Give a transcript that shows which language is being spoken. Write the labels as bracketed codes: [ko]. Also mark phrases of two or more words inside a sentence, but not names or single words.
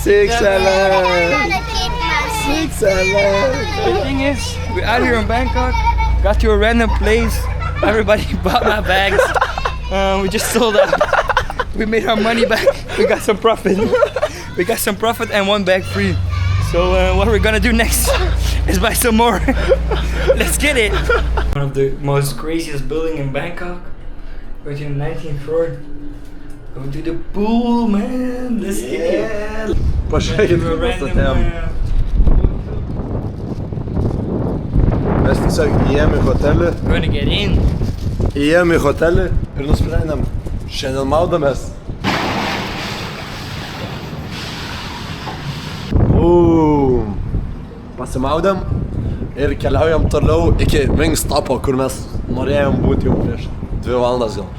[en] The thing is, we're out here in Bangkok, got to a random place, everybody bought my bags, we just sold out, we made our money back, we got some profit and 1 bag free. So what we're gonna do next is buy some more. Let's get it. One of the most craziest building in Bangkok, we're to the 19th floor, go to the pool, man, let's get it. [lt] Pažiūrėkit, [en] To a [lt] kaip [en] random, [lt] statėm. Mes tiesiog įėjom į hotelį, [en] we're gonna get in. [lt] Ir nusprendėm, šiandien maudomės. Pasimaudėm ir keliaujam toliau iki Wingstopo, kur mes norėjom būti jau prieš 2 valandas gal.